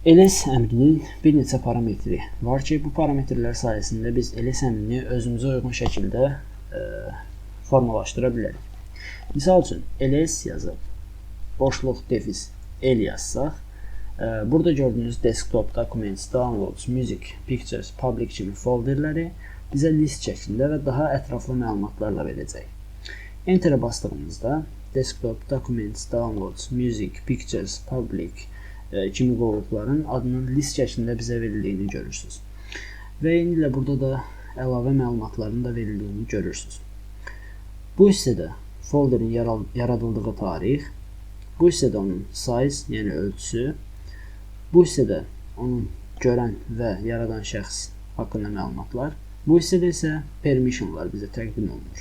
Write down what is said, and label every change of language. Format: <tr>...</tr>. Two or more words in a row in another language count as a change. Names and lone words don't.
<az>ls əmrinin bir neçə parametri var ki, bu parametrlər sayəsində biz ls əmrini özümüzə uyğun şəkildə formalaşdıra bilərik. Misal üçün, ls yazıb, boşluq defis l yazsaq, burada gördüyünüz</az> <en>desktop, documents, downloads, music, pictures, public</en> <az>kimi folderləri bizə list şəklində və daha ətraflı məlumatlarla verəcək. Enter'ə bastığımızda</az> <en>desktop, documents, downloads, music, pictures, public</en> <az>kimi qovluqların adının list şəklində bizə verildiyini görürsünüz. Və eyni ilə burada da əlavə məlumatların da verildiyini görürsünüz. Bu hissədə folderin yaradıldığı tarix, bu hissədə onun size, yəni ölçüsü, bu hissədə onun görən və yaradan şəxs haqqında məlumatlar, bu hissədə isə permissionlar bizə təqdim olunur.</az>